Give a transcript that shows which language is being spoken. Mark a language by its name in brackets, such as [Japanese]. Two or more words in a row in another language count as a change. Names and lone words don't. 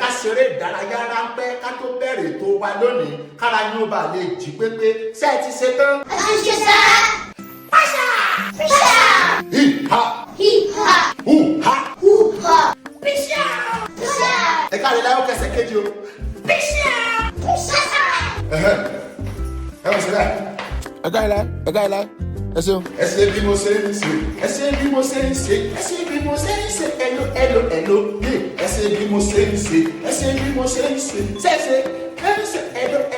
[Yoruba] ṣeré ìdárayá ráńpẹ́ ká tó bẹ̀rẹ̀ tó wa lónìí kára yín ó bá lè jí pépé ṣé ẹ ti ṣe tán. a ti ṣe sá. pàṣà. pàṣà. Hip-ha. hip-ha. Hu-ha. hu-ha. Píṣà. pàṣà. ẹ káre láyọ̀ kẹsẹ̀ kejì o. píṣà. pàṣà. ẹ wọ́n ṣe bẹ́ẹ̀. ẹ káre láyọ̀ ẹ ṣeun. ẹ ṣe bí mo ṣe ń ṣe ẹ ṣe bí mo ṣe ń ṣe ẹ ṣe bí mo ṣe ń ṣe ẹlò yé ẹ ṣe bí mo ṣe ń ṣe ẹ ṣe bí mo ṣe ń ṣe ṣẹṣẹ ẹ ṣe ẹlò.